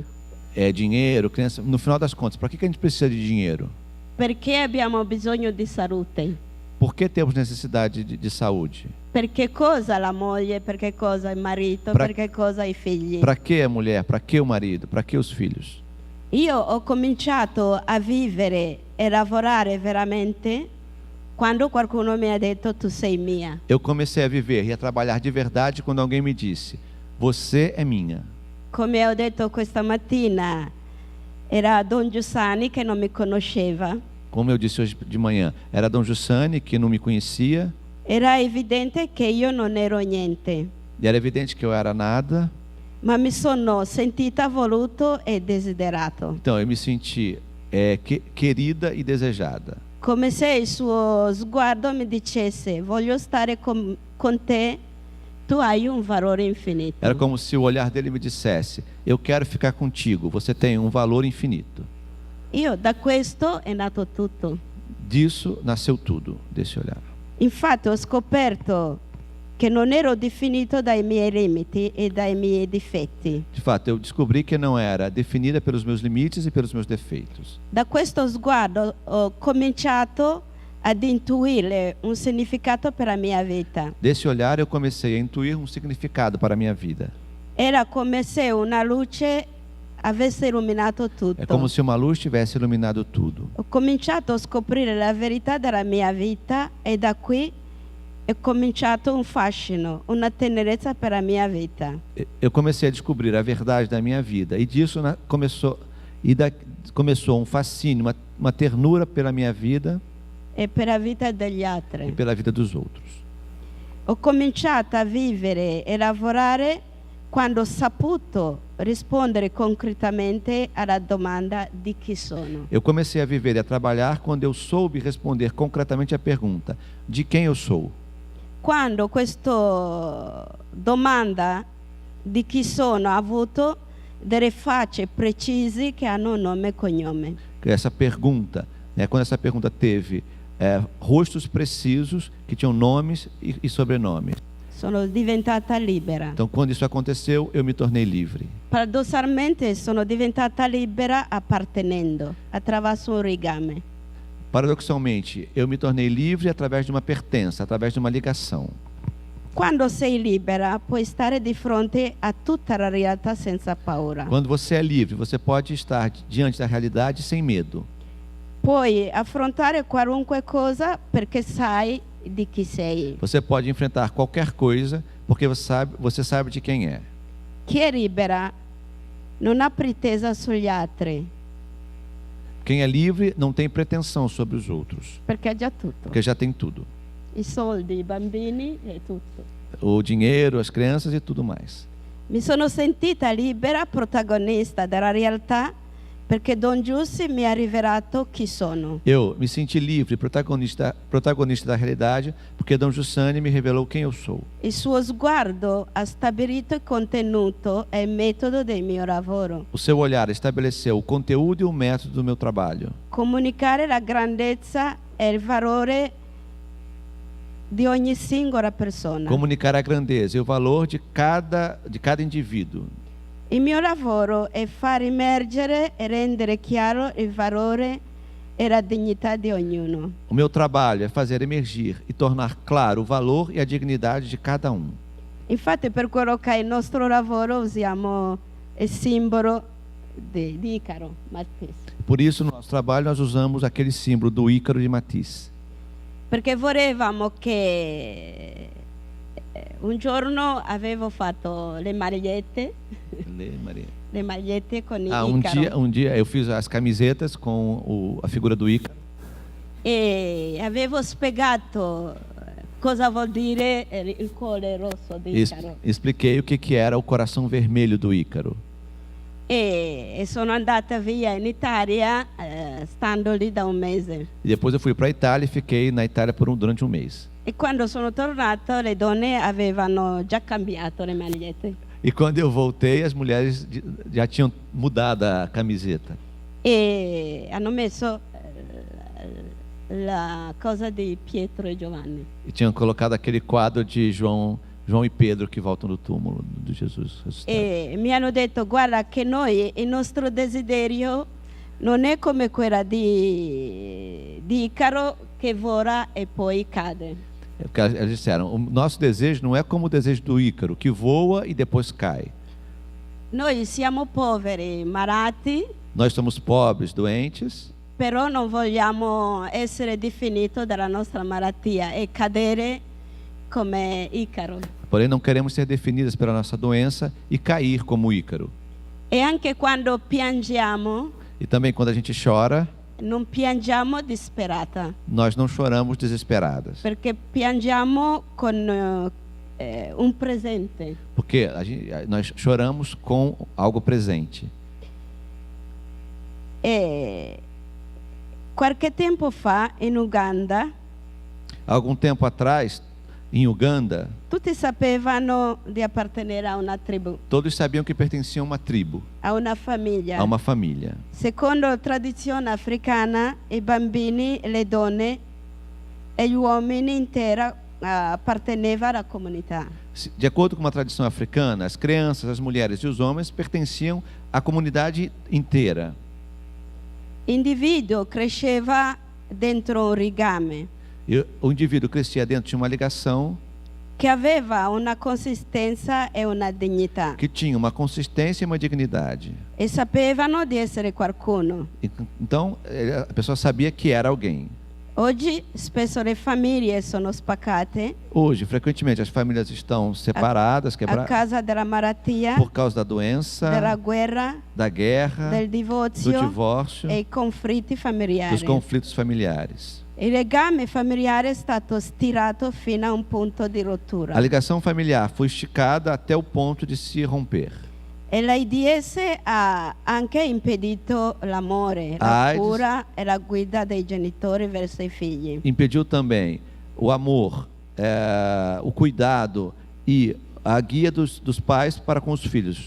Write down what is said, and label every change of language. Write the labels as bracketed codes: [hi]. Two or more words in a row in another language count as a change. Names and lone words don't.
[pt] É dinheiro, criança. No final das contas, para que a gente precisa de dinheiro? [it] Perché abbiamo bisogno di salute? [pt] Por que temos necessidade de saúde? [it] Per che cosa la moglie? Per che cosa il marito? [pt] Pra- [it] Per che cosa i figli? [pt] Para que a mulher? Para que o marido? Para que os filhos? [it] Io ho cominciato a vivere e lavorare veramente quando qualcuno mi ha detto tu sei mia. [pt] Eu comecei a viver e a trabalhar de verdade quando alguém me disse: você é minha. [it] Come ho detto questa mattina, era Don Giussani che non mi conosceva. [pt] Como eu disse hoje de manhã, era Dom Jussani que não me conhecia, [it] Era evidente che io non ero niente, [pt] e era evidente que eu era nada. [it] ma mi sono sentita voluto e desiderato. [pt] Então eu me senti querida e desejada. [it] Come se il suo sguardo mi dicesse voglio stare con te, tu hai un valore infinito. [pt] Era como se o olhar dele me dissesse: eu quero ficar contigo, você tem um valor infinito. [it] Io da questo è nato tutto. [pt] Disso nasceu tudo, desse olhar. [it] Infatti ho scoperto che non ero definito dai miei limiti e dai miei difetti. [pt] De fato, eu descobri que não era definida pelos meus limites e pelos meus defeitos. [it] Da questo sguardo ho cominciato ad intuire un significato per la mia vita. [pt] Desse olhar eu comecei a intuir um significado para a minha vida. [it] Era come se una luce avesse illuminato tutto. [pt] É como se uma luz tivesse iluminado tudo. [it] Ho cominciato a scoprire la verità della mia vita e da qui è cominciato un fascino, una tenerezza per la mia vita. [pt] Eu comecei a descobrir a verdade da minha vida e disso começou um fascínio, uma ternura pela minha vida [it] E per la vita degli e altri. [pt] pela vida dos outros. [it] Ho cominciato a vivere e lavorare quando ho saputo rispondere concretamente alla domanda di chi sono. [pt] Eu comecei a viver e a trabalhar quando eu soube responder concretamente a pergunta: de quem eu sou? [it] Quando questa domanda di chi sono ha avuto delle facce precise che hanno nome e cognome. [pt] Essa pergunta, quando essa pergunta teve rostos precisos que tinham nomes e sobrenomes. [it] Sono diventata libera. [pt] Então, quando isso aconteceu, eu me tornei livre. [it] Paradossalmente sono diventata libera appartenendo attraverso un rigame. [pt] Paradoxalmente, eu me tornei livre através de uma pertença, através de uma ligação. [it] Quando sei libera, puoi stare di fronte a tutta la realtà senza paura. [pt] Quando você é livre, você pode estar diante da realidade sem medo. [it] Puoi affrontare qualunque cosa perché sai di chi sei. [pt] Você pode enfrentar qualquer coisa porque você sabe de quem é. [it] Chi è libera non ha pretesa sugli altri, [pt] Quem é livre não tem pretensão sobre os outros, [it] perché ha già tutto. [pt] porque já tem tudo. [it] I soldi, i bambini e tutto. [pt] O dinheiro, as crianças e tudo mais. [it] Mi sono sentita libera, protagonista della realtà, perché Don Giussi mi ha rivelato chi sono. [pt] Eu me senti livre, protagonista da realidade, porque Dom Giussani me revelou quem eu sou. [it] Il suo sguardo ha stabilito il contenuto e il metodo del mio lavoro. [pt] O seu olhar estabeleceu o conteúdo e o método do meu trabalho. [it] Comunicare la grandezza e il valore di ogni singola persona. [pt] Comunicar a grandeza e o valor de cada indivíduo. [it] Il mio lavoro è far emergere e rendere chiaro il valore e la dignità di ognuno. [pt] O meu trabalho é fazer emergir e tornar claro o valor e a dignidade de cada um. [it] Infatti per quello che è il nostro lavoro usiamo il simbolo di Icaro Matisse. [pt] Por isso, no nosso trabalho, nós usamos aquele símbolo do Ícaro de Matisse. [it] Perché volevamo che un giorno avevo fatto le magliette con Icaro. [pt] Um dia eu fiz as camisetas com a figura do Ícaro. [it] E avevo spiegato cosa vuol dire il cuore rosso di Icaro. [pt] Expliquei o que era o coração vermelho do Ícaro. [it] E sono andata via in Italia stando lì da un mese. [pt] E depois eu fui para a Itália e fiquei na Itália durante um mês. [it] E quando sono tornato le donne avevano già cambiato le magliette. [pt] E quando eu voltei, as mulheres já tinham mudado a camiseta. [it] E hanno messo la cosa di Pietro e Giovanni. [pt] E tinham colocado aquele quadro de João e Pedro que voltam do túmulo de Jesus ressuscitado. [it] E mi hanno detto: guarda che noi, il nostro desiderio non è come quella di Icaro che vola e poi cade. [pt] Porque eles disseram, o nosso desejo não é como o desejo do Ícaro, que voa e depois cai. [it] Noi siamo poveri, malati, [pt] Nós somos pobres, doentes, [it] però non vogliamo essere definiti dalla nostra malattia e cadere come Icaro. [pt] porém não queremos ser definidas pela nossa doença e cair como Ícaro. [it] E anche quando piangiamo, [pt] E também quando a gente chora, [it] non piangiamo disperata, [pt] nós não choramos desesperadas. [it] perché piangiamo con un presente. [pt] Porque nós choramos com algo presente. [it] E qualche tempo fa in Uganda [pt] Há algum tempo atrás, em Uganda, [it] tutti sapevano di appartenere a una tribù, [pt] todos sabiam que pertenciam a uma tribo, [it] a una famiglia. [pt] a uma família. [it] Secondo tradizione africana, i bambini, le donne e gli uomini intera appartenevano alla comunità. [pt] De acordo com uma tradição africana, as crianças, as mulheres e os homens pertenciam à comunidade inteira. [it] L'individuo cresceva dentro un rigame [pt] E o indivíduo crescia dentro de uma ligação [it] che aveva una consistenza e una dignità [pt] que tinha uma consistência e uma dignidade. [it] e sapevano di essere qualcuno. [pt] Então, a pessoa sabia que era alguém. [it] Oggi spesso le famiglie sono spaccate [pt] Hoje, frequentemente, as famílias estão separadas, [it] a [pt] quebradas, [it] causa della malattia, [pt] por causa da doença, [it] della guerra, [pt] da guerra, [it] del [pt] do [it] divorzio [pt] divórcio, [it] e i conflitti familiari. [pt] dos conflitos familiares. [it] Il legame familiare è stato stirato fino a un punto di rottura. [pt] A ligação familiar foi esticada até o ponto de se romper. [it] E l'AIDS ha anche impedito l'amore, [pt] A [it] la AIDS cura e la guida dei genitori verso i figli. [pt] Impediu também o amor, o cuidado e a guia dos pais para com os filhos.